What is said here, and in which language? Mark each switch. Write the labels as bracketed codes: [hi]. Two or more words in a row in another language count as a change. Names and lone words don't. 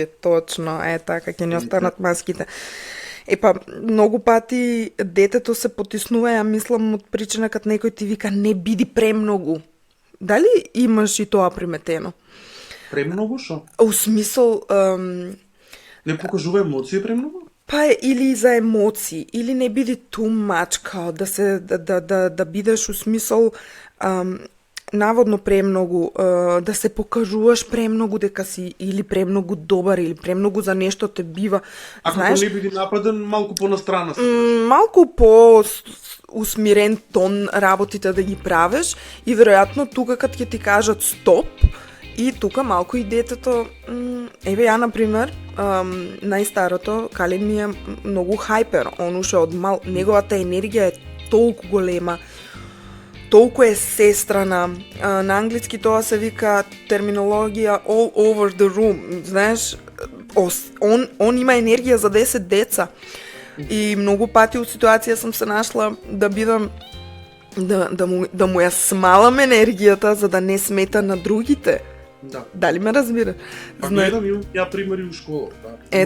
[mk] Точно, така, ќе ни останат маските. Па, многу пати детето се потиснува, ја мислам, од причина кад некој ти вика не биди премногу. Дали имаш и тоа приметено? Премногу шо? У смисол... Не покажува емоции премногу? Па или за емоции, или не биди [en] too much, [mk] као да бидеш у смисол наводно премногу, да се покажуваш премногу дека си или премногу добар или премногу за нешто те бива. Ако не биди нападен, малку понастрана си. Малку по усмирен тон работите да ги правиш и веројатно тука кад ќе ти кажат стоп И тука малку и детето, еве ја например, најстарото, Калин ми е многу хајпер, он уште од мал, неговата енергија е толку голема, толку е сестрана. На англиски тоа се вика терминологија [en] all over the room, [mk] знаеш, он има енергија за 10 деца. И многу пати у ситуација сум се нашла да бидам да му ја смалам енергијата за да не смета на другите. Да. Дали ме разбира? Па гледам ја примери у школа, да.